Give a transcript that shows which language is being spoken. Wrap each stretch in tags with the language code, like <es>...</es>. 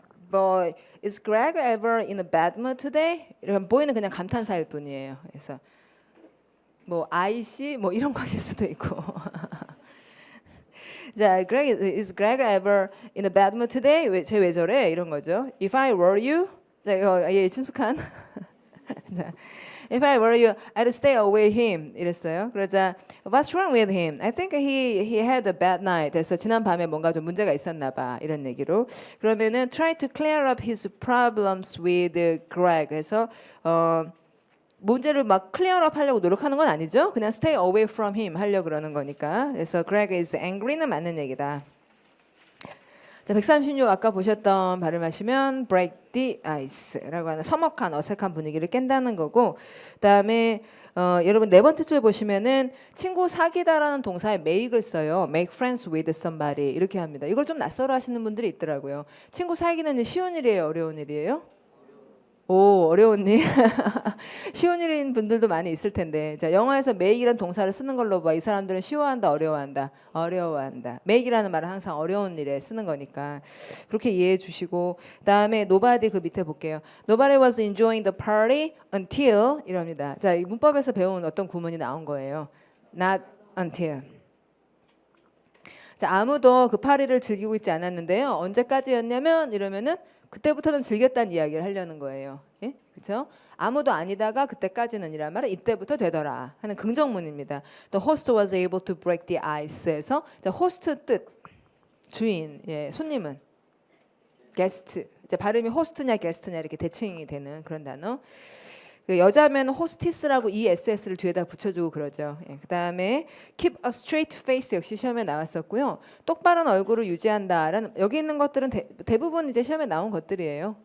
<en>Boy, is Greg ever in a bad mood today?</en> <ko>이런 boy는 그냥 감탄사일 뿐이에요. 그래서 뭐 아이씨 뭐 이런 것일 수도 있고. 자,</ko> <en>is Greg ever in a bad mood today?</en> <ko>쟤 왜 저래? 이런 거죠.</ko> <en>If I were you,</en> <ko>자 이거 친숙한. 자,</ko> <en>If I were you, I'd stay away him.</en> <ko>이랬어요. 그러자</ko> <en>What's wrong with him? I think he had a bad night.</en> <ko>그래서 지난 밤에 뭔가 좀 문제가 있었나 봐. 이런 얘기로. 그러면은</ko> <en>try to clear up his problems with Greg.</en> <ko>그래서 문제를 막 clear up 하려고 노력하는 건 아니죠. 그냥</ko> <en>stay away from him</en> <ko>하려고 그러는 거니까. 그래서</ko> <en>Greg is angry</en> <ko>는 맞는 얘기다. 자, 136 아까 보셨던 발음하시면</ko> <en>break the ice</en> <ko>라고 하는 서먹한 어색한 분위기를 깬다는 거고 그다음에 여러분 네 번째 줄 보시면은 친구 사귀다라는 동사에 make을 써요.</ko> <en>make friends with somebody</en> <ko>이렇게 합니다. 이걸 좀 낯설어 하시는 분들이 있더라고요. 친구 사귀는 일 쉬운 일이에요? 어려운 일이에요? 오, 어려운 일. 쉬운 일인 분들도 많이 있을 텐데. 자, 영어에서 make이라는 동사를 쓰는 걸로 봐. 이 사람들은 쉬워한다, 어려워한다. 어려워한다. make이라는 말은 항상 어려운 일에 쓰는 거니까 그렇게 이해해 주시고 그다음에 nobody 그 밑에 볼게요.</ko> <en>Nobody was enjoying the party until</en> <ko>이럽니다. 자, 이 문법에서 배운 어떤 구문이 나온 거예요.</ko> <en>Not until.</en> <ko>자, 아무도 그 파리를 즐기고 있지 않았는데요. 언제까지였냐면 이러면은 그때부터는 즐겼다는 이야기를 하려는 거예요. 예? 그렇죠? 아무도 아니다가 그때까지는이란 말은 이때부터 되더라 하는 긍정문입니다.</ko> <en>The host was able to break the ice에서</en> <ko>자, 호스트 뜻 주인, 예, 손님은</ko> <en>guest,</en> <ko>이제 발음이 호스트냐 게스트냐 이렇게 대칭이 되는 그런 단어. 그 여자면 호스티스라고 ESS를 뒤에다 붙여주고 그러죠. 예, 그다음에</ko> <en>keep a straight face</en> <ko>역시 시험에 나왔었고요. 똑바른 얼굴을 유지한다라는 여기 있는 것들은 대부분 이제 시험에 나온 것들이에요.</ko>